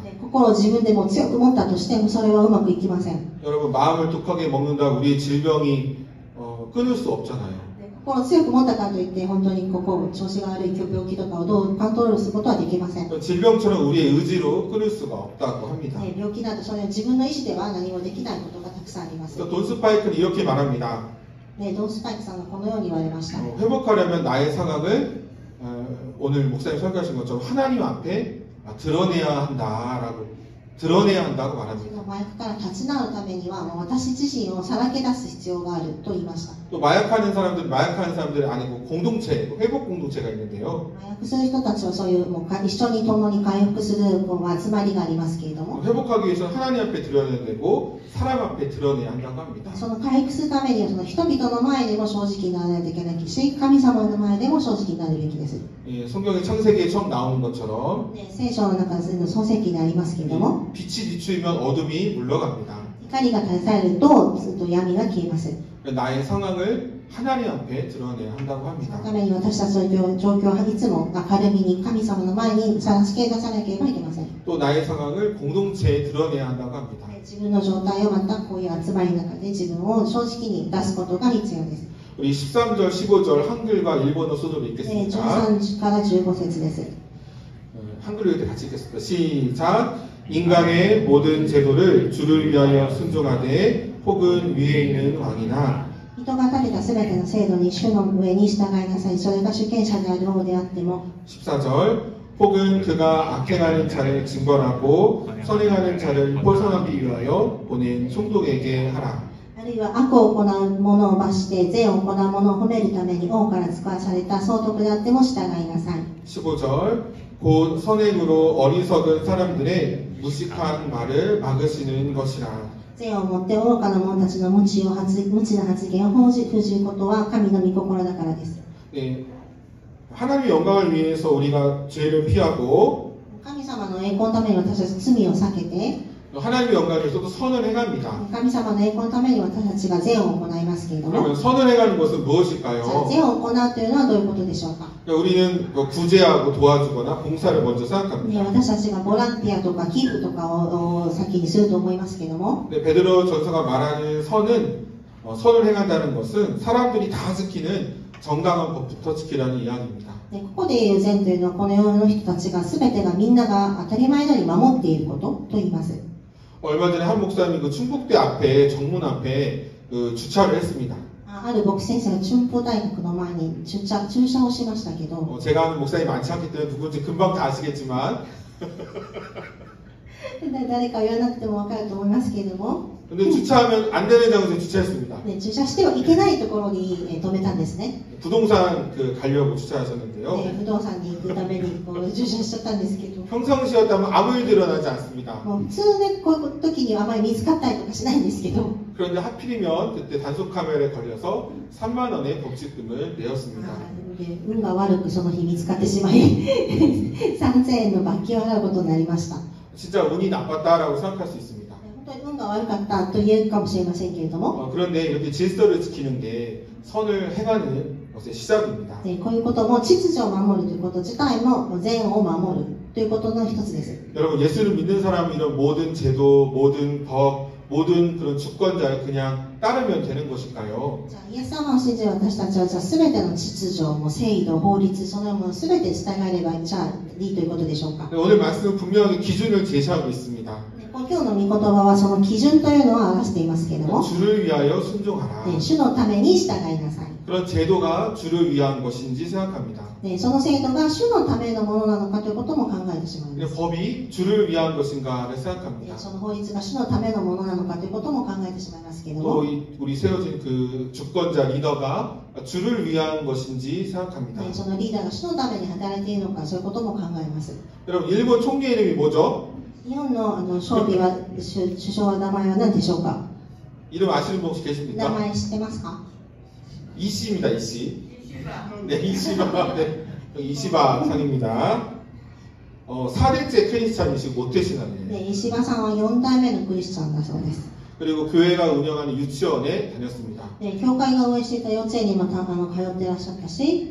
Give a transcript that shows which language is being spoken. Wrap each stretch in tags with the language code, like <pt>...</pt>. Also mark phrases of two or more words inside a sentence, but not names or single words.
<ja>心を自分でも強く持ったとしてもそれはうまくいきません。</ja> <ko>여러분 마음을 독하게 먹는다고 우리의 질병이 끊을 수 없잖아요.</ko> <ja>心を強く持ったからといって本当にここ調子が悪い病気とかをどうコントロールすることはできません。</ja> <ko>질병처럼 우리의 의지로 끊을 수가 없다고 합니다.</ko> <ja>病気だとそれは自分の意思では何もできないことがたくさんあります。</ja> <ko>돈 스파이크는 이렇게 말합니다.</ko> <ja>ドン・スパイクさんはこのように言われました。</ja> <ko>회복하려면 나의 상황을 오늘 목사님 설교하신 것처럼 하나님 앞에 드러내야 한다고 말합니다.</ko> <ja>麻薬から立ち直るためには私自身をさらけ出す必要があると言いました。</ja> <ko>또 마약하는 사람들이 아니고 공동체, 회복 공동체가 있는데요.</ko> <ja>麻薬する人たちはそういう一緒に共に回復する集まりがありますけれども、</ja> <ko>회복하기 위해서는 하나님 앞에 드러내야 되고 사람 앞에 드러내야 한다고 합니다.</ko> <ja>その回復するためにはその人々の前でも正直にならないといけないし、神様の前でも正直になるべきです。</ja> <ko>예, 성경의 창세기에 처음 나오는 것처럼</ko> <ja>聖書の中の創世記にありますけれども、</ja> <ko>빛이 비추이면 어둠이 물러갑니다.</ko> <ja>光が照らされると闇が消えます。</ja> <ko>나의 상황을 하나님 앞에 드러내야 한다고</ko> <ja>その</ja> <ko>합니다.</ko> <ja>ために私たちの状況はいつも明るみに神様の前にさらし出さなければいけません。</ja> <ko>또 나의 상황을 공동체에 드러내야 한다고 합니다.</ko> <ja>自分の状態をまたこういう集まりの中で自分を正直に出すことが必要です。</ja> <ko>우리 13절, 15절 한글과 일본어 순으로 읽겠습니다.</ko> <ja>13 から15節です。</ja> <ko>한글로 이렇게 같이 읽겠습니다. 시작. 인간의 모든 제도를 주를 위하여 순종하되 혹은 위에 있는 왕이나</ko> <ja>人が立てたすべての制度に主の上に従いなさい。それが主権者である王であっても</ja> <ko>14절 혹은 그가 악행하는 자를 징벌하고 선행하는 자를 포성하기 위하여 보낸 총독에게 하라.</ko> <ja>あるいは悪を行う者を罰して善を行う者を褒めるために王から使わされた総督であっても従いなさい。</ja> <ko>15절 곧 선행으로 어리석은 사람들의 무식한 말을 막으시는 것이라.</ko> <ja>善をもって愚かな者たちの無知な発言を封じることは神の御心だからです。</ja> <ko>네, 하나님의 영광을 위해서 우리가 죄를 피하고</ko> <ja>神様の栄光のために私たち罪を避けて</ja> <ko>하나님의 영광을 위해서도 선을 행합니다.</ko> <ja>神様の栄光のために私たちが善を行いますけれども、</ja> <ko>그러면 선을 행하는 것은</ko> <ja>じゃあ</ja> <ko>무엇일까요?</ko> <ja>善を行うというのはどういうことでしょうか。</ja> <ko>우리는 구제하고 도와주거나 봉사를 먼저 생각합니다.</ko> <ja>私たちがボランティアとか寄付とかを先にすると思いますけれども、</ja> <ko>베드로 전서가 말하는 선을 행한다는 것은 사람들이 다 지키는 정당한 법부터 지키라는 이야기입니다.</ko> <ja>ここで言う善というのはこの世の人たちが全てがみんなが当たり前のように守っていることと言います。</ja> <ko>얼마 전에 한 목사님이 그 충북대 앞에 정문 앞에 주차를 했습니다.</ko> <ja>ある牧師先生が春風大学の前に駐車をしましたけど、</ja> <ko>제가 아는 목사님이 많지 않기 때문에 누군지 금방 다 아시겠지만</ko> <ja>誰か言わなくても分かると思いますけれども、</ja> <ko>근데 주차하면 안 되는 장소에 주차했습니다.</ko> <ja>駐車してはいけないところに止めたんですね。</ja> <ko>부동산 가려고 주차하셨는데요.</ko> <ja>不動産に行くために駐車しちゃったんですけど、</ja> <ko>평상시였다면 아무 일도 일어나지 않습니다.</ko> <ja>もう普通ね、こういう時にはあまり見つかったりとかしないんですけど、</ja> <ko>그런데 하필이면 그때 단속 카메라에 걸려서 3만 원의 법칙금을 내었습니다.</ko> <ja>で運が悪くその日見つかってしまい3000円の罰金を払うことになりました。</ja> <ko>진짜 운이 나빴다라고 생각할 수 있습니다.</ko> <ja>本当に運が悪かったと言えるかもしれませんけれども、</ja> <ko>그런데 이렇게 질서를 지키는 게 선을 행하는 것의 시작입니다.</ko> <ja>こういうことも秩序を守るということ自体も善を守るということの一つです。</ja> <ko>여러분 예수를 믿는 사람이 이런 모든 제도, 모든 법, 모든 그런 주권자에 그냥 따르면 되는 것일까요?</ko> <ja>じゃあイエス様を信じる私たちはじゃあ全ての秩序も制度、法律、そのもの全て従えればじゃあいいということでしょうか。</ja> <ko>오늘 말씀은 분명하게 기준을 제시하고 있습니다.</ko> <ja>今日の御言葉はその基準というのを表していますけれども、</ja> <ko>주를 위하여 순종하라.</ko> <ja>主のために従いなさい。</ja> <ko>그런 제도가 주를 위한 것인지 생각합니다.</ko> <ja>その制度が主のためのものなのかということも考えてしまいます。</ja> <ko>법이 주를 위한 것인가를 생각합니다.</ko> <ja>その法律が主のためのものなのかということも考えてしまいますけれど</ja> <ko>또</ko> <ja>も、</ja> <ko>우리 세워진 그 주권자 리더가 주를 위한 것인지 생각합니다.</ko> <ja>そのリーダーが主のために働いているのか、そういうことも考えます。</ja> <ko>여러분 일본 총리 이름이 뭐죠?</ko> <ja>日本の総理は首相の名前は何でしょうか。</ja> <ko>이름 아시는 분 혹시</ko> <ja>名</ja> <ko>계십니까?</ko> <ja>前知ってますか。</ja> <ko>이씨입니다. 이씨. 네, 이씨가 네. 이시바 상입니다. 4대째 크리스찬이시고 모태신앙이에요.</ko> <ja>で、石破さんは4代目のクリスチャンだそうです。</ja> <ko>그리고 교회가 운영하는 유치원에 다녔습니다.</ko> <ja>で、教会が運営していた幼稚園にも通ってらっしゃったし、</ja>